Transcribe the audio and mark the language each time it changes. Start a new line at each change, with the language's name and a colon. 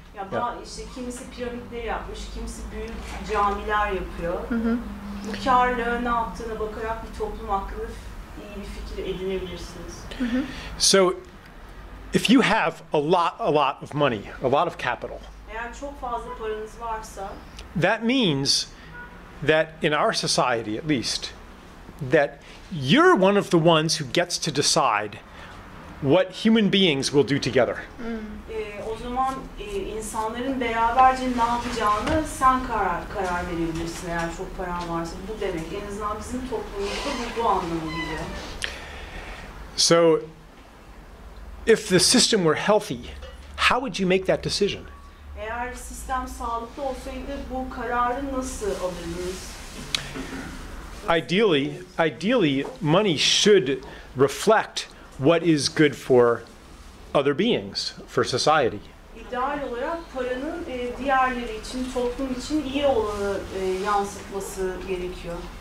Turkish: Ya işte kimisi piramitleri yapmış, kimisi büyük camiler yapıyor. Bu karla ne yaptığına bakarak bir toplum hakkında iyi bir fikir edinebilirsiniz.
English: So, if you have a lot of money, a lot of capital,
Turkish: Eğer çok fazla paranız varsa,
English: that means that in our society, at least, that you're one of the ones who gets to decide what human beings will do together.
Turkish: o zaman insanların beraberce ne yapacağını sen karar verebilirsin eğer çok paran varsa. Bu demek. En azından bizim toplumumuzda bu anlamı geliyor.
English: So, if the system were healthy, how would you make that decision?
Turkish: Eğer sistem sağlıklı olsaydı bu kararı nasıl alırdınız?
English: Ideally, money should reflect what is good for other beings, for society.
Turkish: İdeal olarak paranın diğerleri için, toplum için iyi olanı yansıtması gerekiyor.